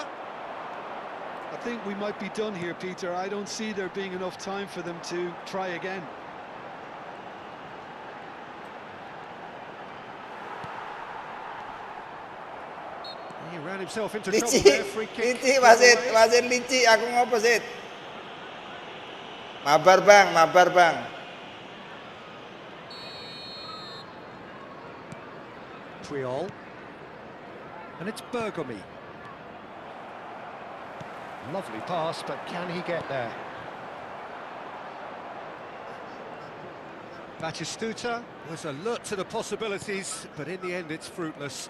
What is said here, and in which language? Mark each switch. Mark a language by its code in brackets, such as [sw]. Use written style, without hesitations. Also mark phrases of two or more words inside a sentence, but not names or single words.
[en] I think we might be done here, Peter. I don't see there being enough time for them to try again. He ran himself into trouble [id] Lici, [en] there. Free kick. [id] lici wasit, wasit lici. [jv] Aku ngopo sih? [id] Mabar bang, mabar bang. Triol. [en] And it's Bergomi. Lovely pass, but can he get there? Batistuta was alert to the possibilities, but in the end it's fruitless.